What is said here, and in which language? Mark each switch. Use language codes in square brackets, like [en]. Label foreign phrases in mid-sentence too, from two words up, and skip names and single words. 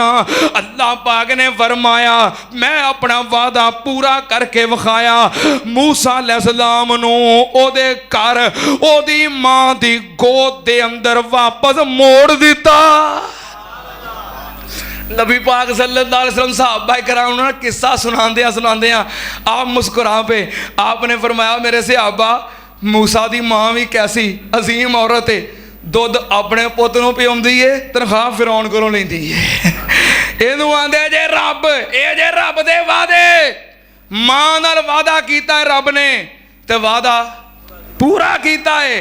[pa] اللہ پاک نے فرمایا میں اپنا وعدہ پورا کرکے وکھایا. موسیٰ علیہ السلام نوں اوہدے گھر اوہدی ماں دی گود دے اندر واپس موڑ دتا. نبی پاک [ar] صلى الله عليه وسلم [pa] صحابہ کرام نے قصہ سناتے آپ مسکرا پے. آپنے فرمایا میرے صحابہ موسیٰ دی ماں بھی کیسی عظیم عورت ہے، دودھ اپنے پت نوں پیاؤندی ہے، تنخواہ فرعون کولوں لیندی ہے. اینہوں آندے جے رب، یہ جے رب دے وعدے. ماں نال وعدہ کیتا ہے رب نے تے وعدہ پورا کیتا ہے.